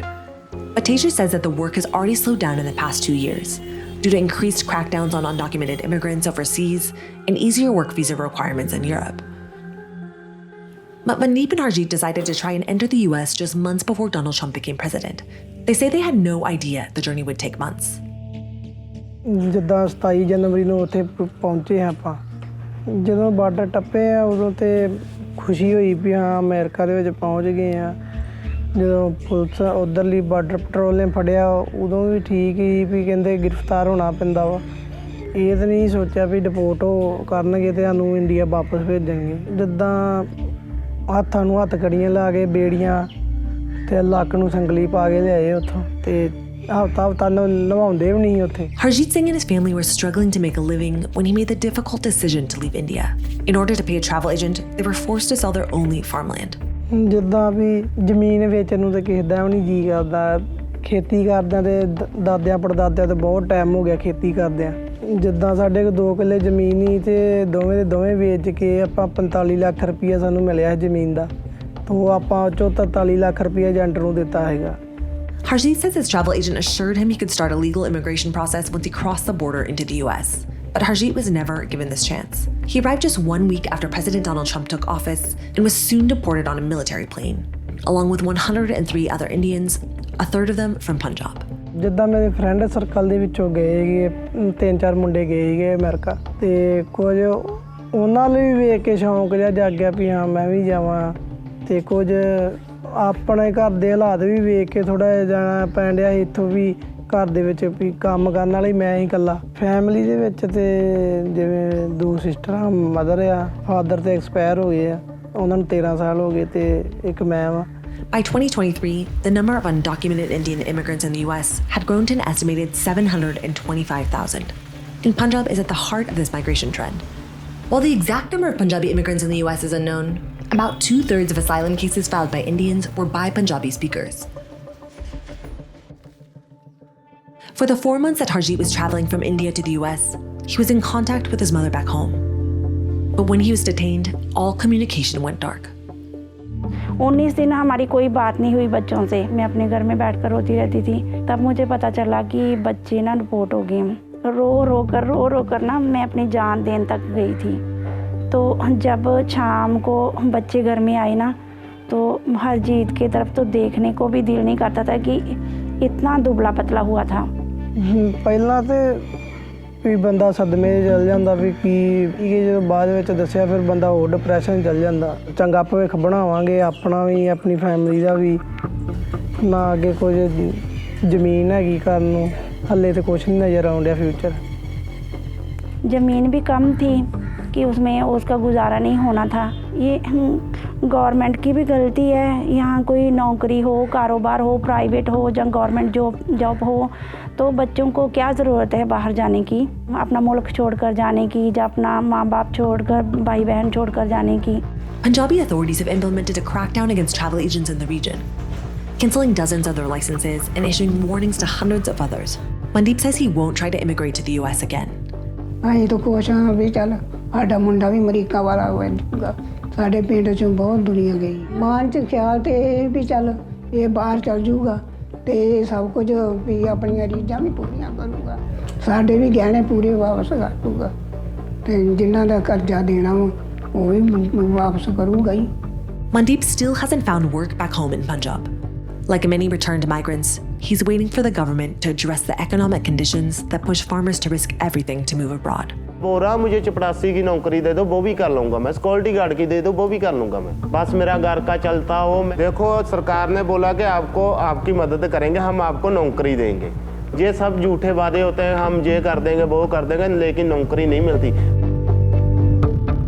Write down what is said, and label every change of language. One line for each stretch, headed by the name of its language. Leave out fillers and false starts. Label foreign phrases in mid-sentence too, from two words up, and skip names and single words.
English: But Teja says that the work has already slowed down in the past 2 years due to increased crackdowns on undocumented immigrants overseas and easier work visa requirements in Europe. But Mandeep and Harjeet decided to try and enter the US just months before Donald Trump became president. They say they had no idea the journey would take months.
Punjabi: ਜਿੱਦਾਂ 27 ਜਨਵਰੀ ਨੂੰ ਉੱਥੇ ਪਹੁੰਚੇ ਹਾਂ ਆਪਾਂ, ਜਦੋਂ ਬਾਰਡਰ ਟੱਪੇ ਆ ਉਦੋਂ ਤੇ ਖੁਸ਼ੀ ਹੋਈ ਵੀ ਹਾਂ ਅਮਰੀਕਾ ਦੇ ਵਿੱਚ ਪਹੁੰਚ ਗਏ ਆ। ਜਦੋਂ ਪੁਲਿਸ ਉੱਧਰਲੀ
English: border patrol
Punjabi: ਨੇ ਫੜਿਆ ਉਦੋਂ ਵੀ ਠੀਕ ਹੀ ਵੀ ਕਹਿੰਦੇ ਗ੍ਰਿਫਤਾਰ ਹੋਣਾ ਪੈਂਦਾ ਵਾ। ਇਹ ਤਾਂ ਨਹੀਂ ਸੋਚਿਆ ਵੀ ਡਿਪੋਰਟ ਕਰਨਗੇ ਤੇ ਸਾਨੂੰ ਇੰਡੀਆ ਵਾਪਸ ਭੇਜਣਗੇ। ਜਿੱਦਾਂ ਹੱਥਾਂ ਨੂੰ ਹੱਥ ਕੜੀਆਂ ਲਾ ਕੇ ਬੇੜੀਆਂ ਤੇ ਲੱਕ ਨੂੰ ਸੰਗਲੀ ਪਾ ਕੇ ਲਿਆਏ ਉੱਥੋਂ ਤੇ ਹਫ਼ਤਾ ਨਵਾਉਂਦੇ ਵੀ ਨਹੀਂ ਉੱਥੇ।
English: Harjeet Singh and his family were struggling to make a living when he made the difficult decision to leave India. In order to pay a travel agent, they were forced to sell their only farmland.
Punjabi: ਜਿੱਦਾਂ ਵੀ ਜ਼ਮੀਨ ਵੇਚਣ ਨੂੰ ਤਾਂ ਕਿਸੇ ਦਾ ਵੀ ਨਹੀਂ ਜੀਅ ਕਰਦਾ। ਖੇਤੀ ਕਰਦਿਆਂ ਤੇ ਦਾਦਿਆਂ ਪੜਦਾਦਿਆਂ ਤੇ ਬਹੁਤ ਟਾਈਮ ਹੋ ਗਿਆ ਖੇਤੀ ਕਰਦਿਆਂ। ਜਿੱਦਾਂ ਸਾਡੇ ਕੋਲ 2 ਕਿੱਲੇ ਜ਼ਮੀਨ ਹੀ ਤੇ ਦੋਵੇਂ ਦੇ ਦੋਵੇਂ ਵੇਚ ਕੇ ਆਪਾਂ 45 ਲੱਖ ਰੁਪਈਆ ਸਾਨੂੰ ਮਿਲਿਆ ਜ਼ਮੀਨ ਦਾ। ਤੋਂ ਆਪਾਂ 43 ਲੱਖ ਰੁਪਈਆ ਏਜੰਟ ਨੂੰ ਦਿੱਤਾ ਹੈਗਾ।
English: Harjeet says his travel agent assured him he could start a legal immigration process once he crossed the border into the US. But Harjeet was never given this chance. He arrived just 1 week after President Donald Trump took office and was soon deported on a military plane, along with 103 other Indians, a third of them from Punjab.
Punjabi: ਜਿੱਦਾਂ ਮੇਰੇ
English: friend circle
Punjabi: ਦੇ ਵਿੱਚੋਂ ਗਏ ਹੈਗੇ 3-4 ਮੁੰਡੇ ਗਏ ਹੈਗੇ ਅਮਰੀਕਾ ਤੇ ਕੁਝ ਉਹਨਾਂ ਲਈ ਵੀ ਵੇਖ ਕੇ ਸ਼ੌਂਕ ਜਿਹਾ ਜਾਗ ਗਿਆ ਵੀ ਹਾਂ ਮੈਂ ਵੀ ਜਾਵਾਂ ਤੇ ਕੁਝ ਆਪਣੇ ਘਰ ਦੇ ਹਾਲਾਤ ਵੀ ਵੇਖ ਕੇ ਥੋੜਾ ਜਿਹਾ ਜਾਣਾ ਪੈਣ ਡਿਆ ਇੱਥੋਂ ਵੀ ਘਰ ਦੇ ਵਿੱਚ ਵੀ ਕੰਮ ਕਰਨ ਵਾਲਾ ਹੀ ਮੈਂ ਹੀ ਇਕੱਲਾ ਫੈਮਿਲੀ ਦੇ ਵਿੱਚ ਤੇ ਜਿਵੇਂ 2 ਸਿਸਟਰਾਂ ਮਦਰ ਆ ਫਾਦਰ ਤੇ ਐਕਸਪਾਇਰ ਹੋ ਗਏ ਆ ਉਹਨਾਂ ਨੂੰ 13 ਸਾਲ ਹੋ ਗਏ ਤੇ ਇੱਕ ਮੈਂ ਵਾਂ।
English: By 2023, the number of undocumented Indian immigrants in the US had grown to an estimated 725,000. And Punjab is at the heart of this migration trend. While the exact number of Punjabi immigrants in the US is unknown, about 2/3 of asylum cases filed by Indians were by Punjabi speakers. For the 4 months that Harjeet was traveling from India to the US, he was in contact with his mother back home. But when he was detained, all communication went dark.
Hindi: 19 दिन हमारी कोई बात नहीं हुई बच्चों से। मैं अपने घर में बैठकर रोती रहती थी। तब मुझे पता चला कि बच्चे ना डिपोर्ट हो गए। रो कर ना मैं अपनी जान देने तक गई थी। तो जब शाम को बच्चे घर में आए ना, तो हरजीत की तरफ तो देखने को भी दिल नहीं करता था कि इतना दुबला पतला हुआ था।
Punjabi: ਪਹਿਲਾਂ ਤੇ ਵੀ ਬੰਦਾ ਸਦਮੇ 'ਚ ਚਲ ਜਾਂਦਾ ਵੀ ਕੀ ਜਦੋਂ ਬਾਅਦ ਵਿੱਚ ਦੱਸਿਆ ਫਿਰ ਬੰਦਾ ਹੋਰ ਡਿਪਰੈਸ਼ਨ 'ਚ ਚਲ ਜਾਂਦਾ। ਚੰਗਾ ਭਵਿੱਖ ਬਣਾਵਾਂਗੇ ਆਪਣਾ ਵੀ ਆਪਣੀ ਫੈਮਿਲੀ ਦਾ ਵੀ, ਨਾ ਅੱਗੇ ਕੁਝ ਜ਼ਮੀਨ ਹੈਗੀ ਕਰਨ ਨੂੰ, ਹੱਲੇ ਤੇ ਕੁਛ ਨਹੀਂ ਨਜ਼ਰ ਆਉਂਡਿਆ ਫਿਊਚਰ।
Hindi: ज़मीन भी कम थी कि उसमें उसका गुजारा नहीं होना था। ये गवर्नमेंट की भी गलती है। यहाँ कोई नौकरी हो, कारोबार हो, प्राइवेट हो या
English: government job
Hindi: हो, तो बच्चों को क्या ज़रूरत है बाहर जाने की, अपना मुल्क छोड़कर जाने की या अपना माँ बाप छोड़कर, भाई बहन छोड़कर जाने की।
English: Punjabi authorities have implemented a crackdown against travel agents in the region, cancelling dozens of their licenses and issuing warnings to hundreds of others. Mandeep says he won't try to immigrate to the US again.
Punjabi: ਅਸੀਂ ਤਾਂ ਖੁਸ਼ ਹਾਂ ਵੀ ਚੱਲ ਸਾਡਾ ਮੁੰਡਾ ਵੀ ਅਮਰੀਕਾ ਵਾਲਾ ਹੋ ਜਾਊਗਾ। ਸਾਡੇ ਪਿੰਡ 'ਚੋਂ ਬਹੁਤ ਦੁਨੀਆ ਗਈ। ਮਨ 'ਚ ਖਿਆਲ ਤੇ ਇਹ ਵੀ ਚੱਲ ਇਹ ਬਾਹਰ ਚੱਲ ਜਾਊਗਾ ਤੇ ਇਹ ਸਭ ਕੁਝ ਵੀ ਆਪਣੀਆਂ ਰੀਝਾਂ ਵੀ ਪੂਰੀਆਂ ਕਰੂਗਾ, ਸਾਡੇ ਵੀ ਗਹਿਣੇ ਪੂਰੇ ਵਾਪਸ ਕਰ ਦੂਗਾ ਤੇ ਜਿਨ੍ਹਾਂ ਦਾ ਕਰਜ਼ਾ ਦੇਣਾ ਉਹ ਵੀ ਵਾਪਸ ਕਰੂਗਾ ਹੀ।
English: Mandeep still hasn't found work back home in Punjab. Like many returned migrants, he's waiting for the government to address the economic conditions that push farmers to risk everything to move abroad.
Hindi: बोल रहा मुझे चपरासी की नौकरी दे दो, वो भी कर लूँगा मैं। सिक्योरिटी गार्ड की दे दो, वो भी कर लूँगा मैं। बस मेरा घर का चलता हो। देखो सरकार ने बोला कि आपको आपकी मदद करेंगे, हम आपको नौकरी देंगे। ये सब झूठे वादे होते हैं, हम ये कर देंगे वो कर देंगे, लेकिन नौकरी नहीं मिलती।